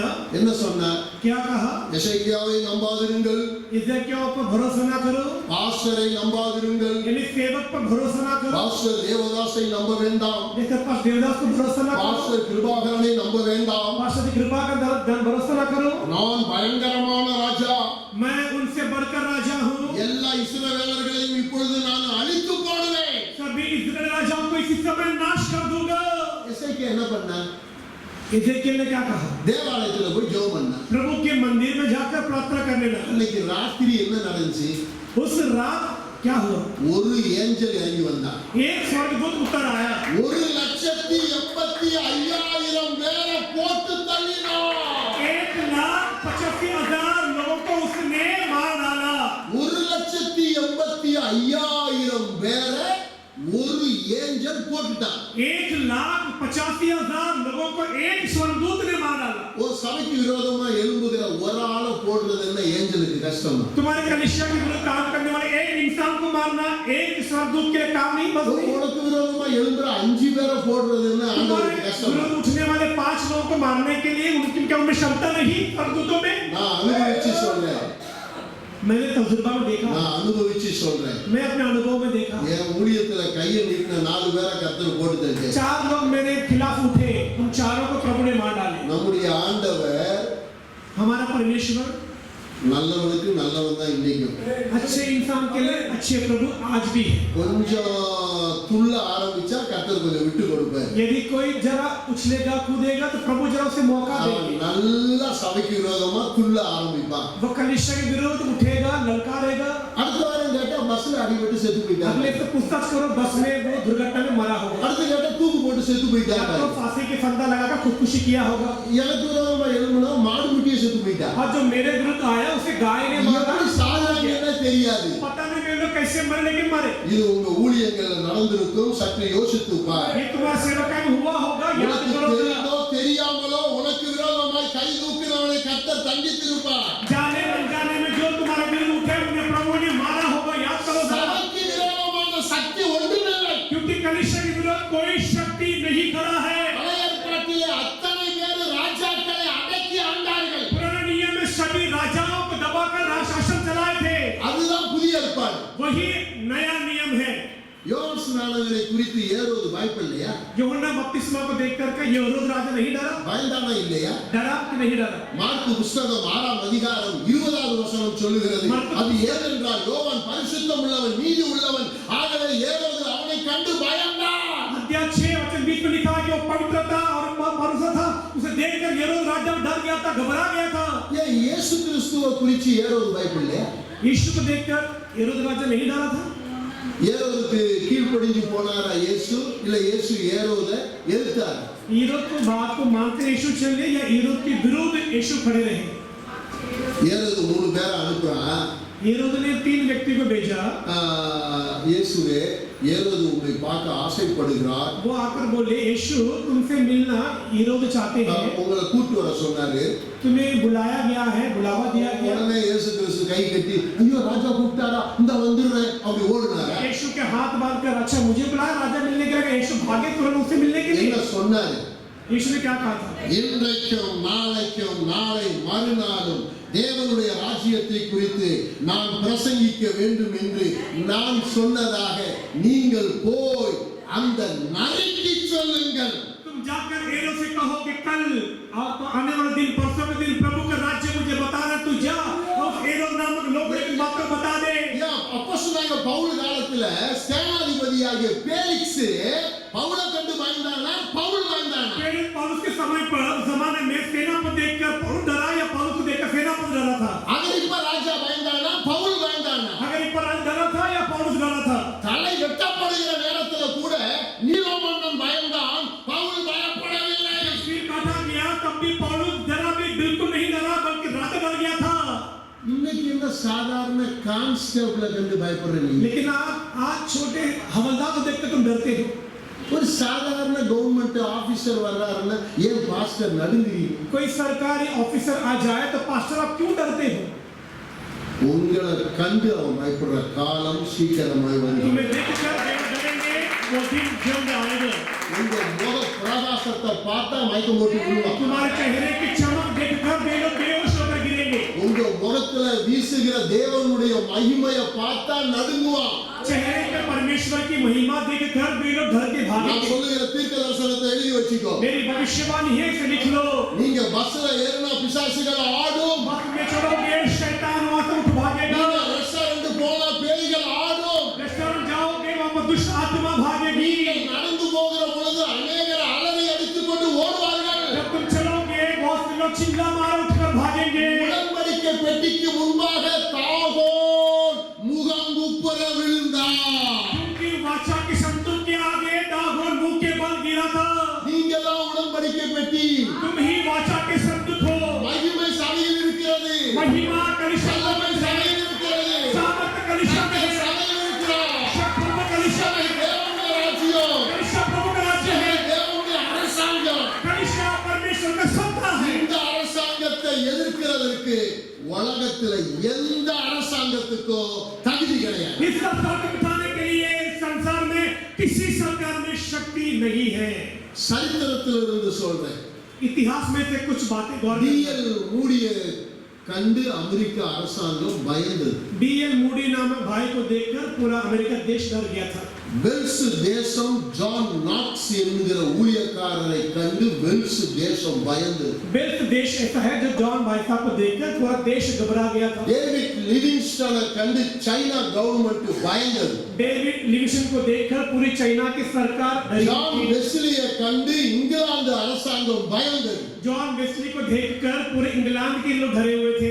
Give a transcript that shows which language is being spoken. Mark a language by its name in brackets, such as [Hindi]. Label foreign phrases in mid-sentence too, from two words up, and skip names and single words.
[Tamil] என்ன சொன்னார்? [Hindi] क्या कहा? [Tamil] எசேக்கியாவை நம்பாதிருங்கள், [Hindi] एजेकिया पर भरोसा ना करो, [Tamil] பாஸ்டரை நம்பாதிருங்கள், [Hindi] यानी सेवक पर भरोसा ना करो, [Tamil] பாஸ்டர் தேவதாசை நம்ப வேண்டாம், [Hindi] जैसे पास देवदास को भरोसा ना करो, [Tamil] பாஸ்டர் கிருபாகரனை நம்ப வேண்டாம். [Hindi] पास्टर की कृपा का भरोसा ना करो, [Tamil] நான் பயங்கரமான ராஜா, [Hindi] मैं उनसे बढ़कर राजा हूँ, [Tamil] எல்லா இஸ்ரவேலர்களையும் இப்பொழுது நான் அழித்து போடுவேன். [Hindi] सभी इस्राएल राजाओं को इसी समय नाश कर दूंगा। [Tamil] எசேக்கியா என்ன பண்ணா? [Hindi] एजेकियल ने क्या कहा? [Tamil] தேவாலயத்துல போய் ஜெபம் பண்ணா. [Hindi] प्रभु के मंदिर में जाकर प्रार्थना करने लगा। [Tamil] அன்னைக்கு ராத்திரி என்ன நடந்துச்சு? [Hindi] उस रात क्या हुआ? [Tamil] ஒரு ஏஞ்சல் இறங்கி வந்தான். [Hindi] एक स्वर्गदूत उतर आया, [Tamil] 1,85,000 பேரை போட்டு தள்ளினான். [Hindi] 1,85,000 लोगों को उसने मार डाला। [Tamil] 1,85,000 பேரை ஒரு ஏஞ்சல் போட்டுட்டான். [Hindi] 1,85,000 लोगों को एक स्वर्गदूत ने मार डाला। [Tamil] ஒரு சபைக்கு விரோதமா எழும்புகிற ஒரு ஆளை போடுறது என்ன ஏஞ்சலுக்கு கஷ்டம்? [Hindi] तुम्हारे कलीसिया के विरुद्ध काम करने वाले एक इंसान को मारना एक स्वर्गदूत के लिए काम नहीं, बस [Tamil] உனக்கு விரோதமா எழும்புற 5 பேரை போடுறது என்ன ஆண்டவருக்கு கஷ்டம்? [Hindi] विरुद्ध उठने वाले 5 लोगों को मारने के लिए उनकी क्या उनमें क्षमता नहीं स्वर्गदूतों में? [Tamil] நான் அனுபவிச்சு சொல்றேன். [Hindi] मैंने तजुर्बा में देखा, [Tamil] நான் அனுபவிச்சு சொல்றேன். [Hindi] मैं अपने अनुभव में देखा। [Tamil] என் ஊழியத்துல கையை நீட்டின 4 பேரை கர்த்தர் போட்டு தள்ளிட்டார். [Hindi] 4 लोग मेरे खिलाफ उठे, उन चारों को प्रभु ने मार डाले। [Tamil] நம்முடைய ஆண்டவர் [Hindi] हमारा परमेश्वर [Tamil] நல்லவனுக்கு நல்லவன் தான் இன்னைக்கும். [Hindi] अच्छे इंसान के लिए अच्छे प्रभु आज भी है। [Tamil] கொஞ்சம் துள்ள ஆரம்பிச்சா கர்த்தர் கொஞ்சம் விட்டு கொடுப்பார். [Hindi] यदि कोई जरा उछलेगा कूदेगा तो प्रभु जरा उसे मौका देंगे। [Tamil] நல்லா சபைக்கு விரோதமா துள்ள ஆரம்பிப்பான். [Hindi] वो कलीसिया के विरुद्ध उठेगा, ललकारेगा। [Tamil] அடுத்த வாரம் கேட்டா பஸ்ல அடிபட்டு செத்து போயிட்டாங்க. [Hindi] अगले तो पूछताछ करो, बस में वो दुर्घटना में मरा होगा, [Tamil] அடுத்து கேட்டா தூக்கு போட்டு செத்து [Hindi] या [Tamil] போயிட்டாங்க. [Hindi] तो फांसी के फंदा लगाकर खुदकुशी किया होगा। [Tamil] எனக்கு விரோதமா எழும்புனா மாடு முட்டிய செத்து போயிட்டான். [Hindi] और जो मेरे विरुद्ध आया उसे गाय ने मारा। [Tamil] எப்படி சாதாரண தெரியாது. [Hindi] पता नहीं वे लोग कैसे मरे, लेकिन मरे। [Tamil] இது உங்க ஊழியங்கள்ல நடந்திருக்கும். சற்று யோசித்து பார். [Hindi] ये तुम्हारे सेवकाई में हुआ होगा, याद [Tamil] உனக்கு [Hindi] करो। [Tamil] தெரிந்தோ தெரியாமலோ உனக்கு விரோதமாய் கை தூக்குறவனை கர்த்தர் தண்டித்திருப்பார். [Hindi] जाने अनजाने में जो तुम्हारे विरुद्ध उठे उन्हें प्रभु ने मारा होगा, याद करो। [Tamil] சபைக்கு விரோதமான சக்தி ஒன்றுமில்லை. [Hindi] क्योंकि कलीसिया के विरुद्ध कोई शक्ति नहीं खड़ा है। [Tamil] பழைய ஏற்பாட்டிலே அத்தனை பேர் ராஜாக்களை அடக்கி ஆண்டார்கள். [Hindi] पुराने नियम में सभी राजाओं को दबाकर शासन चलाए थे, [Tamil] அதுதான் புதிய ஏற்பாடு. [Hindi] वही नया नियम है। [Tamil] யோவான் ஸ்நானகரை குறித்து ஏரோது பயப்படலையா? [Hindi] यूहन्ना बपतिस्मा को देखकर के हेरोद राजा नहीं डरा? [Tamil] பயந்தானா இல்லையா? [Hindi] डरा कि नहीं डरा? [Tamil] மார்க்கு புத்தகம் 6ஆம் அதிகாரம் 20வது வசனம் சொல்லுகிறது. அது ஏனென்றால் யோவான் பரிசுத்தம் உள்ளவன், நீதி உள்ளவன், ஆகவே ஏரோது அவனை கண்டு பயந்தான். [Hindi] अध्याय 6 वचन 20 में लिखा है कि वो पवित्र था और भरोसा था, उसे देखकर हेरोद राजा डर गया था, घबरा गया था। [Tamil] ஏன் இயேசு கிறிஸ்துவை குறித்து ஏரோது பயப்படலையா? [Hindi] यीशु को देखकर हेरोद राजा नहीं डरा था? [Tamil] ஏரோதுக்கு கீழ்ப்படிஞ்சு போனாரா இயேசு? இல்ல இயேசு ஏரோதை எதிர்த்தார்? [Hindi] हेरोद को बात को मानते यीशु चले या हेरोद के विरुद्ध यीशु खड़े रहे? [Tamil] ஏரோது 3 பேரை அனுப்புறான். [Hindi] हेरोद ने 3 व्यक्ति को भेजा। [Tamil] இயேசுவே, ஏரோது உங்களை பார்க்க ஆசைப்படுகிறார். [Hindi] वो आकर बोले, यीशु तुमसे मिलना हेरोद चाहते हैं, [Tamil] உங்களை கூட்டி வர சொன்னாரு. [Hindi] तुम्हें बुलाया गया है, बुलावा दिया गया। [Tamil] உடனே இயேசு கிறிஸ்து கை கட்டி, ஐயோ ராஜா கூப்பிட்டாரா, இந்த வந்துடுறேன் அப்படி ஓடுனாரா? [Hindi] यीशु के हाथ बांधकर, अच्छा मुझे बुलाया राजा मिलने के लिए। यीशु भागे तुरंत उससे मिलने के लिए। [Tamil] என்ன சொன்னாரு? [Hindi] यीशु ने क्या कहा था? [Tamil] இன்றைக்கும் நாளைக்கும் நாளை மறுநாளும் தேவனுடைய ராஜ்யத்தை குறித்து நான் பிரசங்கிக்க வேண்டும் என்று நான் சொன்னதாக நீங்கள் போய் அந்த நரிக்கு சொல்லுங்கள். [Hindi] तुम जाकर एरो से कहो कि कल आने वाले दिन परसों के दिन प्रभु का राज्य मुझे बता रहा, तू जा और एरो नामक लोगों की बात को बता दे। [Tamil] அப்போஸ்தலனாகிய பவுல் காலத்துல சேனாதிபதியாகிய பேலிக்ஸ் பவுலை கண்டு பயந்தானா, பவுல் பயந்தானா? [Hindi] पौलुस के समय पर जमाने में सेनापति देखकर पौलुस डरा या पौलुस को देखकर सेनापति डरा था? [Tamil] அகிரிப்பா ராஜா பயந்தானா, பவுல் பயந்தானா? [Hindi] अग्रिप्पा राजा डरा था या पौलुस डरा था? [Tamil] தலை வெட்டப்படுகிற நேரத்துல கூட நீரோ மன்னன் பயந்தான், பவுல் பயப்படவில்லை. [Hindi] सिर काटा गया तब भी पौलुस जरा भी बिल्कुल नहीं डरा, बल्कि राजा डर गया था। [Tamil] இன்னைக்கு என்ன சாதாரண கான்ஸ்டபிள கண்டு பயப்படுறீங்க? [Hindi] लेकिन आज छोटे हवलदार को देखकर तुम डरते हो। [Tamil] ஒரு சாதாரண [English] government officer [Tamil] வர்றாருன்னா ஏன் பாஸ்டர் நடுங்குறீங்க? [Hindi] कोई सरकारी ऑफिसर आ जाए तो पास्टर आप क्यों डरते हो? [Tamil] உங்களை கண்டு அவன் பயப்படுற காலம் சீக்கிரமாய் வந்து [Hindi] तुम्हें देखकर डरेंगे, वो दिन जल्द आएगा। [Tamil] உங்க முக பிரகாசத்தை பார்த்தா மயக்கம் போட்டு விழுவான். [Hindi] तुम्हारे चेहरे की चमक देखकर वे लोग बेहोश होकर गिरेंगे। [Tamil] உங்க முகத்துல வீசுகிற தேவனுடைய மகிமையை பார்த்தா நடுங்குவான். [Hindi] चेहरे पे परमेश्वर की महिमा देखकर वे लोग डर के [Tamil] நான் [Hindi] भागेंगे। [Tamil] சொல்லுகிற தீர்க்க தரிசனத்தை எழுதி வச்சுக்கோ. [Hindi] मेरी भविष्यवाणी है, इसे लिख लो। [Tamil] நீங்க பஸ்ல ஏறினா பிசாசுகள் ஆடும். [Hindi] बस में चढ़ोगे शैतान वहां से उठ भागेगा। [Tamil] நீங்க ரெஸ்டாரண்ட் போனா பேய்கள் ஆடும். [Hindi] रेस्टोरेंट जाओगे वहां पर दुष्ट आत्मा भागेगी। [Tamil] நீங்கள் நடந்து போகிற பொழுது அநேகர் அலறி அடித்துக் கொண்டு ஓடுவார்கள். [Hindi] जब तुम चलोगे बहुत से लोग चिल्ला मार उठकर भागेंगे। [Tamil] உடன்படிக்கை பெட்டிக்கு முன்பாக தாகோன் முகங்குப்புற விழுந்தார். [Hindi] क्योंकि वाचा के संतों के आगे दागोन मुंह के बल गिरा था। [Tamil] நீங்க தான் உடன்படிக்கை பெட்டி. [Hindi] तुम ही वाचा के संतुक हो। [Tamil] மகிமை சபையில் இருக்கிறது. [Hindi] महिमा कलिशा [Tamil] வல்லமை [Hindi] में है, [Tamil] சபையில் இருக்கிறது. [Hindi] सामर्थ कलिशा में है, [Tamil] சபையில் இருக்கிறார். [Hindi] शक्ति कलिशा में है, [Tamil] தேவனுடைய ராஜ்யம், [Hindi] कलिशा प्रभु का राज्य है, [Tamil] தேவனுடைய அரசாங்கம். [Hindi] कलिशा परमेश्वर का सत्ता है। [Tamil] இந்த அரசாங்கத்தை எதிர்க்கிறதற்கு உலகத்துல எந்த அரசாங்கத்துக்கோ தகுதி கிடையாது. [Hindi] इस संसार को बिठाने के लिए संसार में किसी सरकार में शक्ति नहीं है। [Tamil] சரித்திரத்திலிருந்து சொல்றேன். [Hindi] इतिहास में से कुछ बातें गौर [Tamil] டிஎல் மூடிய கண்டு அமெரிக்க அரசாங்கம் பயந்தது. [Hindi] डीएल मूडी नामक भाई को देखकर पूरा अमेरिका देश डर गया था। [Tamil] வெல்ஸ் தேசம் ஜான் நாக்ஸ் என்கிற ஊழியக்காரரை கண்டு வெல்ஸ் தேசம் பயந்தது. [Hindi] वेल्स देश ऐसा है जो जॉन भाई साहब को देखकर पूरा देश घबरा गया था। [Tamil] டேவிட் லிவிங்ஸ்டனை கண்டு சைனா கவர்மெண்ட் பயந்தது. [Hindi] डेविड लिविंगस्टन को देखकर पूरी चाइना की सरकार डरी [Tamil] ஜான் [Hindi] थी। [Tamil] வெஸ்லியை கண்டு இங்கிலாந்து அரசாங்கம் பயந்தது. [Hindi] जॉन वेस्ली को देखकर पूरे इंग्लैंड के लोग डरे हुए थे।